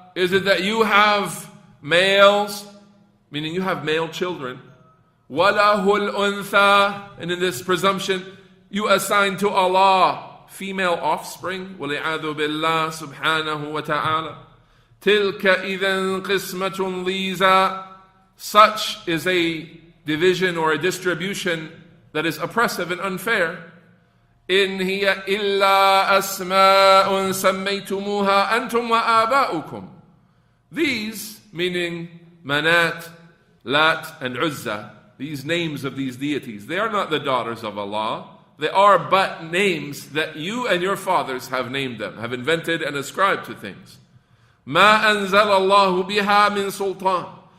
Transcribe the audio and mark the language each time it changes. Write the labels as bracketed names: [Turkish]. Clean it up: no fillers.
[English] Is it that you have males, meaning you have male children, [Arabic] وَلَهُ الْأُنْثَى, [English] and in this presumption you assign to Allah female offspring, [Arabic] وَلِعَاذُ بِاللَّهِ سُبْحَانَهُ وَتَعَالَى. تِلْكَ إِذًا قِسْمَةٌ ضِيزَى. [English] Such is a division or a distribution that is oppressive and unfair. [Arabic] إن هي إلا أسماء سميتموها أنتم وآباؤكم. [English] These, meaning Manat, Lat, and Uzza, these names of these deities, they are not the daughters of Allah. They are but names that you and your fathers have named them, have invented and ascribed to things. [Arabic] مَا أَنزَلَ اللَّهُ بِهَا مِن سُلْطَانٍ.